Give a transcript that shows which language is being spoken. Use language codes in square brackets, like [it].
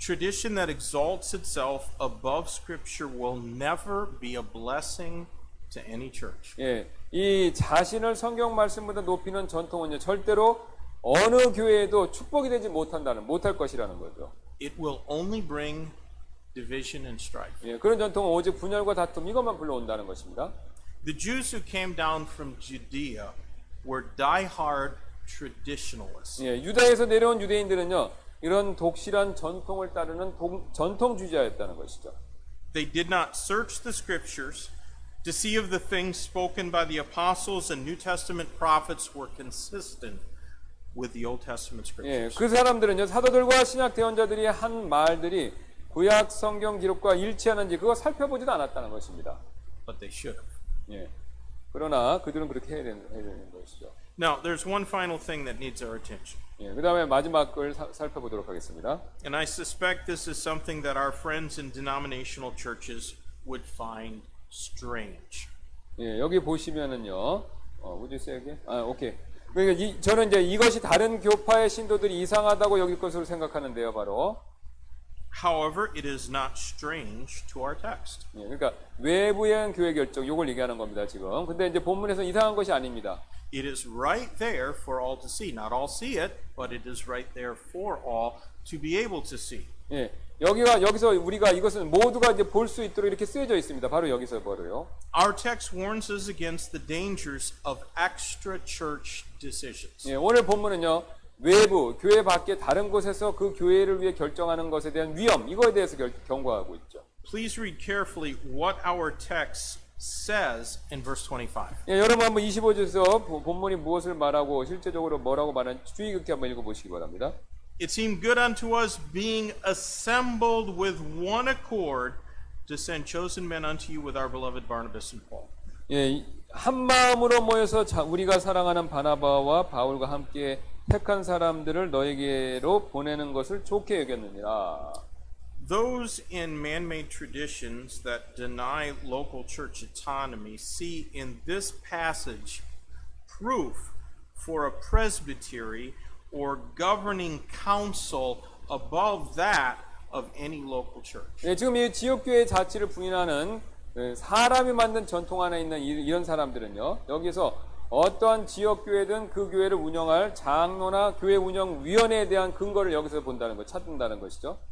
[en] Tradition that exalts itself above Scripture will never be a blessing to any church. [ko] 예, 이 자신을 성경 말씀보다 높이는 전통은요, 절대로 어느 교회에도 축복이 되지 못할 것이라는 거죠. [en] It will only bring division and strife. [ko] 예, 그런 전통은 오직 분열과 다툼 이것만 불러온다는 것입니다. [en] The Jews who came down from Judea were die-hard traditionalists. [ko] 예, 유다에서 내려온 유대인들은요, 이런 독실한 전통을 따르는 전통주의자였다는 것이죠. [en] They did not search the Scriptures to see if the things spoken by the apostles and New Testament prophets were consistent with the Old Testament [ko] 예, [en] Scriptures. [ko] 그 사람들은요, 사도들과 신약 대언자들이 한 말들이 구약 성경 기록과 일치하는지 그거 살펴보지도 않았다는 것입니다. [en] But they should have. [ko] 예, 그러나 그들은 그렇게 해야 되는 것이죠. [en] Now, there's one final thing that needs our attention. [ko] 예, 그 다음에 마지막 걸 살펴보도록 하겠습니다. [en] And I suspect this is something that our friends in denominational churches would find strange. [ko] 예, 여기 보시면은요, [en] would you say again? [ko] 오케이. 그러니까 저는 이제 이것이 다른 교파의 신도들이 이상하다고 여길 것으로 생각하는데요, 바로. [en] However, it is not strange to our text. [ko] 예, 그러니까 외부형 교회 결정, 요걸 얘기하는 겁니다, 지금. 근데 이제 본문에서 이상한 것이 아닙니다. [en] It is right there for all to see. Not all see it, but it is right there for all to be able to see. [ko] 예, 여기서 우리가 이것은 모두가 이제 볼 수 있도록 이렇게 쓰여져 있습니다. 바로 여기서 바로요. [en] Our text warns us against the dangers of extra church decisions. [ko] 예, 오늘 본문은요, 외부 교회 밖에 다른 곳에서 그 교회를 위해 결정하는 것에 대한 위험, 이거에 대해서 경고하고 있죠. [en] Please read carefully what our text says in verse 25. [ko] 예, 여러분 한번 25절에서 본문이 무엇을 말하고 실제적으로 뭐라고 말하는지 주의 깊게 한번 읽어보시기 바랍니다. [en] It seemed good unto us, being assembled with one accord, to send chosen men unto you with our beloved Barnabas and Paul. [ko] 예, 한 마음으로 모여서 우리가 사랑하는 바나바와 바울과 함께 택한 사람들을 너에게로 보내는 것을 좋게 여겼느니라. [en] Those in man-made traditions that deny local church autonomy see in this passage proof for a presbytery or governing council above that of any local church. [ko] 예, 지금 이 지역교회 자치를 부인하는 사람이 만든 전통 안에 있는 이런 사람들은요, 여기서 어떠한 지역교회든 그 교회를 운영할 장로나 교회 운영위원회에 대한 근거를 여기서 찾는다는 것이죠.